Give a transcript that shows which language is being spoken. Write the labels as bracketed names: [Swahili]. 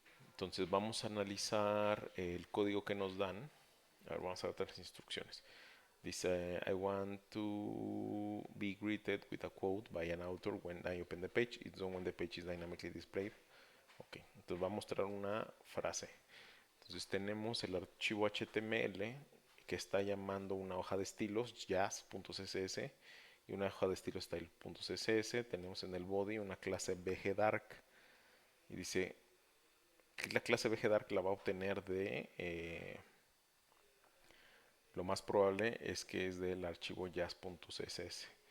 [Spanish] Entonces vamos a analizar el código que nos dan. A ver, vamos a ver las instrucciones. Dice, [English] I want to be greeted with a quote by an author when I open the page. It's done when the page is dynamically displayed. [Spanish] Ok, entonces va a mostrar una frase. Entonces tenemos el archivo HTML que está llamando una hoja de estilos jazz.css y una hoja de estilos style.css. Tenemos en el body una clase bgdark y dice que la clase bgdark la va a obtener de lo más probable es que es del archivo jazz.css.